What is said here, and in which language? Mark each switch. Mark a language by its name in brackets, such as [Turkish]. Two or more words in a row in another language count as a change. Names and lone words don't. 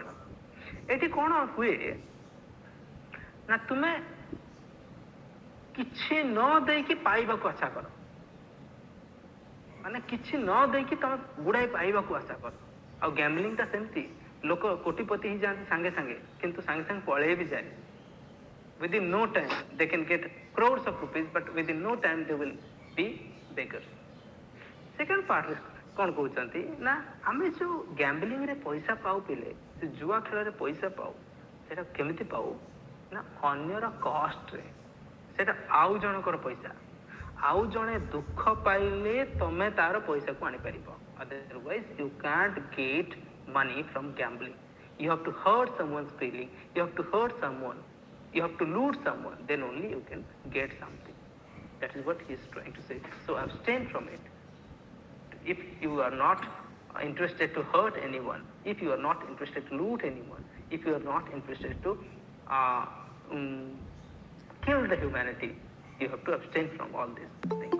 [Odia] ଏଠି କ'ଣ ହୁଏ ନା ତୁମେ କିଛି ନ ଦେଇକି ପାଇବାକୁ ଆଶା କର, ମାନେ କିଛି ନ ଦେଇକି ତମେ ଗୁଡ଼ାଏ ପାଇବାକୁ ଆଶା କର। ଆଉ ଗ୍ୟାମ୍ବଲିଂଟା ସେମିତି, ଲୋକ କୋଟିପତି ହେଇଯାଆନ୍ତି ସାଙ୍ଗେ ସାଙ୍ଗେ, କିନ୍ତୁ ସାଙ୍ଗେ ସାଙ୍ଗେ ପଳେଇ ବି ଯାଏ। [English] within no time they can get crores of rupees, but within no time they will be beggars. Second part [Odia] କ'ଣ କହୁଛନ୍ତି ନା ଆମେ ଯେଉଁ ଗ୍ୟାମ୍ବଲିଂରେ ପଇସା ପାଉ ପିଲେ, ସେ ଜୁଆ ଖେଳରେ ପଇସା ପାଉ, ସେଇଟା କେମିତି ପାଉ ନା ଅନ୍ୟର କଷ୍ଟରେ, ସେଇଟା ଆଉ ଜଣଙ୍କର ପଇସା, ଆଉ ଜଣେ ଦୁଃଖ ପାଇଲେ ତମେ ତାର ପଇସାକୁ ଆଣିପାରିବ। [English] Otherwise you can't get money from gambling. You have to hurt someone's feeling, you have to hurt someone, you have to loot someone, then only you can get something. That is what he is trying to say. So abstain from it. If you are not interested to hurt anyone, if you are not interested to loot anyone, if you are not interested to kill the humanity, you have to abstain from all these things.